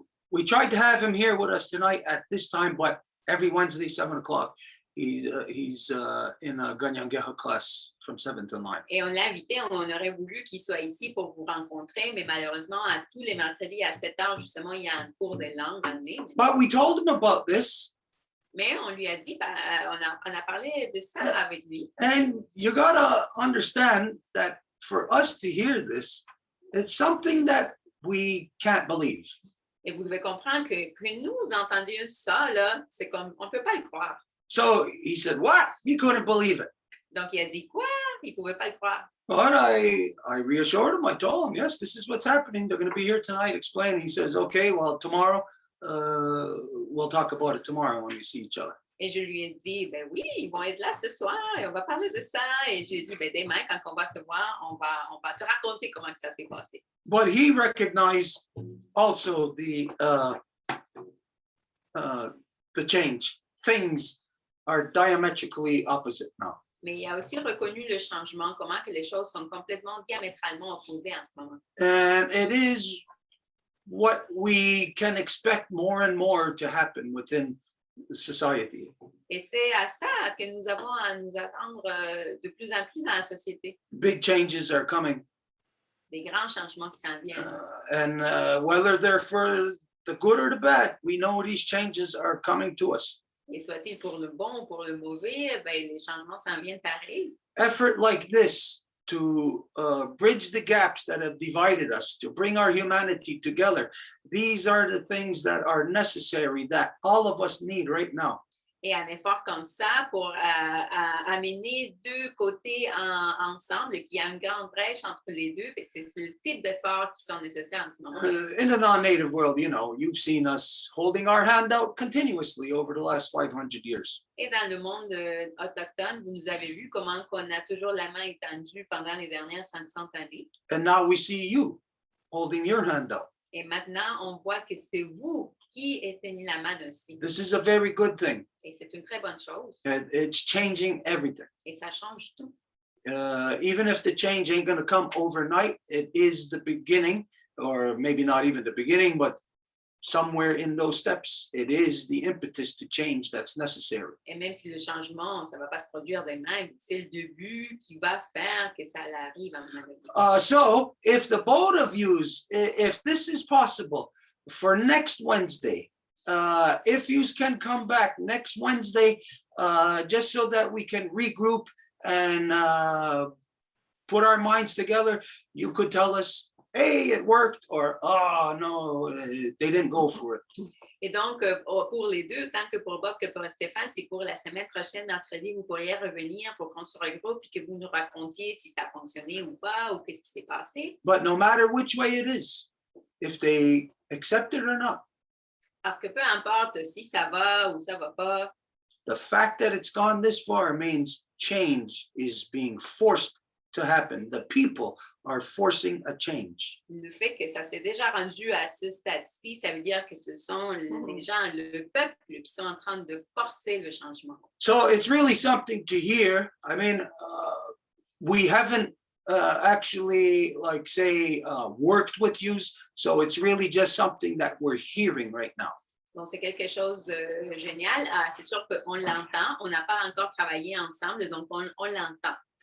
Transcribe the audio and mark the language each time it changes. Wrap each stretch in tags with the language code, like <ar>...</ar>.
<en>We tried to have him here with us tonight at this time, but every Wednesday, 7 o'clock, he's in a Ganyangeha class from 7 to 9.</en> <fr>Et on l'a invité, on aurait voulu qu'il soit ici pour vous rencontrer, mais malheureusement, à tous les mercredis à 7 heures, justement, il y a un cours de langue en ligne.</fr> <en>But we told him about this.</en> <fr>Mais on lui a dit, on a parlé de ça avec lui.</fr> <en>And you gotta understand that for us to hear this, it's something that we can't believe.</en> <fr>Et vous devez comprendre que nous entendions ça, là, c'est comme, on ne peut pas le croire.</fr> <en>So he said, what? You couldn't believe it.</en> <fr>Donc, il a dit quoi? Il ne pouvait pas le croire.</fr> <en>But I reassured him. I told him, yes, this is what's happening. They're going to be here tonight. Explain. He says, okay, well, tomorrow, we'll talk about it tomorrow when we see each other.</en> <fr>Et je lui ai dit, ben oui, ils vont être là ce soir et on va parler de ça. Et je lui ai dit, ben demain, quand on va se voir, on va te raconter comment ça s'est passé.</fr> <en>But he recognized also the change. Things are diametrically opposite now.</en> <fr>Mais il a aussi reconnu le changement, comment que les choses sont complètement diamétralement opposées en ce moment.</fr> <en>And it is what we can expect more and more to happen within society.</en> <fr>Et c'est à ça que nous avons à nous attendre de plus en plus dans la société.</fr> <en>Big changes are coming.</en> <fr>Des grands changements qui s'en viennent.</fr> <en>And whether they're for the good or the bad, we know these changes are coming to us.</en> <fr>Et soit-il pour le bon ou pour le mauvais, ben, les changements s'en viennent pareil.</fr> <en>Effort like this to bridge the gaps that have divided us, to bring our humanity together. These are the things that are necessary, that all of us need right now.</en> <fr>Et un effort comme ça pour amener deux côtés ensemble, qu'il y a une grande brèche entre les deux. C'est le type d'efforts qui sont nécessaires en ce moment.</fr> <en>In the non-native world, you know, you've seen us holding our hand out continuously over the last 500 years.</en> <fr>Et dans le monde autochtone, vous nous avez vu comment on a toujours la main étendue pendant les dernières 500 années.</fr> <en>And now we see you holding your hand out.</en> <fr>Et maintenant, on voit que c'est vous qui éteignez la main aussi.</fr> <en>This is a very good thing.</en> <fr>Et c'est une très bonne chose.</fr> <en>And it's changing everything.</en> <fr>Et ça change tout.</fr> <en>Even if the change ain't going to come overnight, it is the beginning, or maybe not even the beginning, but somewhere in those steps, it is the impetus to change that's necessary.</en> <fr>Et même si le changement, ça ne va pas se produire demain, c'est le début qui va faire que ça arrive à un moment donné.</fr> <en>So if the both of yous, if this is possible for next Wednesday, if you can come back next Wednesday, just so that we can regroup and put our minds together, you could tell us, hey, it worked, or oh no, they didn't go for it.</en> <fr>Et donc, pour les deux, tant que pour Bob que pour Stéphane, c'est pour la semaine prochaine, mercredi, vous pourriez revenir pour qu'on se regroupe et que vous nous racontiez si ça a fonctionné ou pas, ou qu'est-ce qui s'est passé.</fr> <en>But no matter which way it is, if they accept it or not,</en> <fr>Parce que peu importe si ça va ou ça va pas,</fr> <en>the fact that it's gone this far means change is being forced to happen. The people are forcing a change.</en> <fr>le fait que ça s'est déjà rendu à ce stade-ci, ça veut dire que ce sont les gens, le peuple qui sont en train de forcer le changement.</fr> <en>So it's really something to hear. I mean, we haven't actually, like, say, worked with you. So it's really just something that we're hearing right now.</en> <fr>Donc, c'est quelque chose de génial. C'est sûr qu'on l'entend. On n'a pas encore travaillé ensemble, donc on l'entend.</fr>